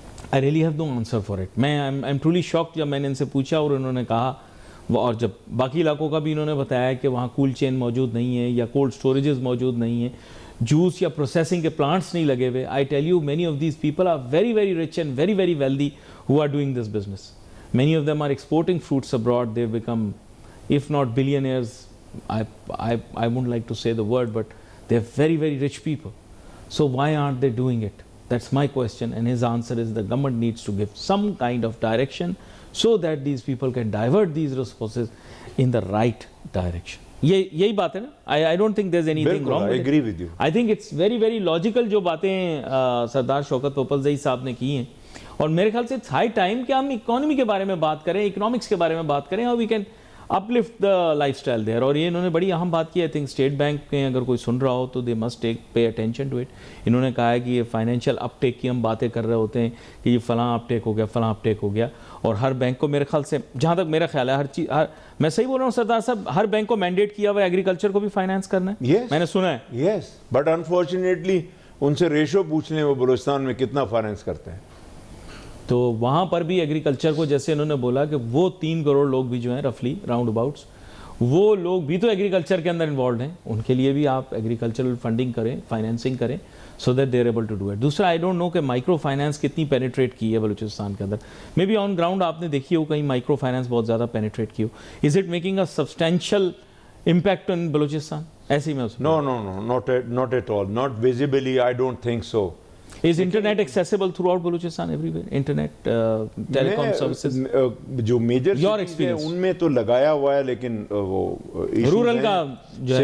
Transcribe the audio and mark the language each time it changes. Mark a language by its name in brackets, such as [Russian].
[English] I really have no answer for it. [Urdu] میں [English] I am truly shocked [Urdu] جب میں نے ان سے پوچھا اور انہوں نے کہا, اور جب باقی علاقوں کا بھی انہوں نے بتایا کہ وہاں کول چین موجود نہیں ہے یا کولڈ اسٹوریجز موجود نہیں ہیں, جوس یا پروسیسنگ کے پلانٹس نہیں لگے ہوئے. [English] I tell you many of these people are very very rich and very very wealthy who are doing this business. Many of them are exporting fruits abroad. They've become, if not billionaires, I wouldn't like to say the word, but they're very, very rich people. So why aren't they doing it? That's my question. And his answer is the government needs to give some kind of direction so that these people can divert these resources in the right direction. [Urdu] یہی بات ہے نا. [English] I don't think there's anything wrong with it. I agree with you. I think it's very, very logical [Urdu] جو باتیں سردار شوکت توپلزئی صاحب نے کی ہیں. اور میرے خیال سے [English] it's high time [Urdu] کہ ہم اکانومی کے بارے میں بات کریں, اکنامکس کے بارے میں بات کریں, اور [English] We can uplift the lifestyle there. [Urdu] اور یہ انہوں نے بڑی اہم بات کی. [English] I think [Urdu] اسٹیٹ بینک میں اگر کوئی سن رہا ہو تو [English] They must pay attention to it. [Urdu] انہوں نے کہا ہے کہ یہ فائنینشیل اپ ٹیک کی ہم باتیں کر رہے ہوتے ہیں کہ یہ فلاں اپ ٹیک ہو گیا, فلاں اپ ٹیک ہو گیا, اور ہر بینک کو میرے خیال سے, جہاں تک میرا خیال ہے, ہر چیز, میں صحیح بول رہا ہوں سردار صاحب, ہر بینک کو مینڈیٹ کیا ہوا ہے ایگریکلچر کو بھی فائنانس کرنا ہے. میں نے سنا ہے. [English] yes, but unfortunately [Urdu] ان سے ریشو پوچھ لیں وہ بلوچستان میں کتنا فائنانس کرتے ہیں. تو وہاں پر بھی ایگریکلچر کو, جیسے انہوں نے بولا کہ وہ 3 کروڑ لوگ بھی جو ہیں [English] رفلی round اباؤٹس, [Urdu] وہ لوگ بھی تو ایگریکلچر کے اندر انوالوڈ ہیں, ان کے لیے بھی آپ ایگریکلچرل فنڈنگ کریں, فائنینسنگ کریں, [English] So that they are able to do it. [Urdu] دوسرا, [English] I don't know [Urdu] کہ مائکرو فائنانس کتنی پینیٹریٹ کی ہے بلوچستان کے اندر. [English] may be on ground [Urdu] آپ نے دیکھی ہو کہیں مائکرو فائنانس بہت زیادہ پینیٹریٹ کی ہو. [English] Is it making a substantial impact in Balochistan? [Urdu] ایسے ہی میں [English] No, not at all. Not visibly, I don't think so. Is internet accessible throughout Balochistan everywhere? Internet, telecom services? [Urdu] جو میجر [English] Your [Urdu] cities ہیں [English] experience. [Urdu] ان میں تو لگایا ہوا ہے, لیکن وہ Rural کا جو ہے